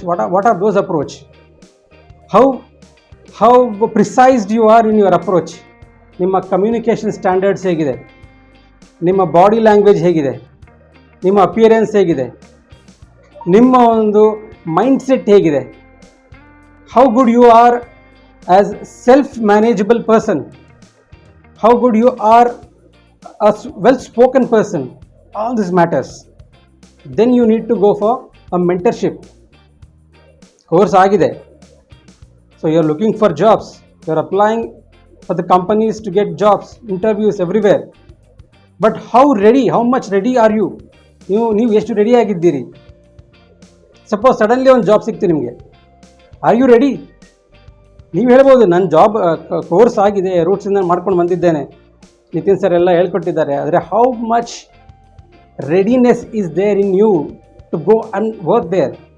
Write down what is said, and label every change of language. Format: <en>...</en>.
<en>What are those approach? How precise you are in your approach?</en> <kn>ನಿಮ್ಮ communication standards ಹೇಗಿದೆ, ನಿಮ್ಮ body language ಹೇಗಿದೆ, ನಿಮ್ಮ ಅಪಿಯರೆನ್ಸ್ ಹೇಗಿದೆ, ನಿಮ್ಮ ಒಂದು ಮೈಂಡ್ಸೆಟ್ ಹೇಗಿದೆ,</kn> <en>How good you are as self manageable person, how good you are a well spoken person. All this matters. Then you need to go for a mentorship course</en> <kn>ಆಗಿದೆ.</kn> <en>So you are looking for jobs, you are applying for the companies to get jobs, interviews everywhere. But how much ready are you?</en> <kn>ನೀವು ಎಷ್ಟು ready ಆಗಿದ್ದೀರಿ?</kn> <en>suppose suddenly</en> <kn>ಒಂದು job ಸಿಕ್ತು ನಿಮಗೆ,</kn> <en>Are you ready?</en> <kn>ನೀವು ಹೇಳ್ಬೋದು ನನ್ನ ಜಾಬ್ ಕೋರ್ಸ್ ಆಗಿದೆ, ರೂಟ್ಸಿಂದ ಮಾಡ್ಕೊಂಡು ಬಂದಿದ್ದೇನೆ, ನಿತಿನ್ ಸರ್ ಎಲ್ಲ ಹೇಳ್ಕೊಟ್ಟಿದ್ದಾರೆ. ಆದರೆ</kn> <en>How much readiness is there in you to go and work there?</en>